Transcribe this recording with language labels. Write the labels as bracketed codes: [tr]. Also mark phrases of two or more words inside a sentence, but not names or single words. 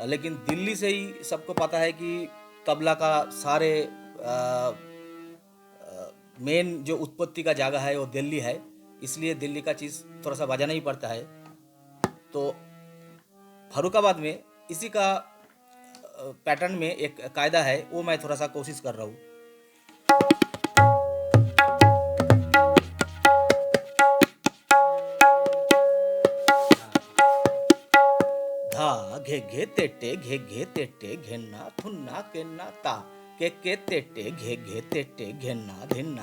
[hi] लेकिन दिल्ली से ही सबको पता है कि तबला का सारे मेन जो उत्पत्ति का जगह है वो दिल्ली है, इसलिए दिल्ली का चीज़ थोड़ा सा बजाना ही पड़ता है। तो फर्रुखाबाद में इसी का पैटर्न में एक कायदा है, वो मैं थोड़ा सा कोशिश कर रहा हूँ। धा घे घे तेटे घेन्ना थुन्ना केन्ना ता के तेटे घेन्ना धिन्ना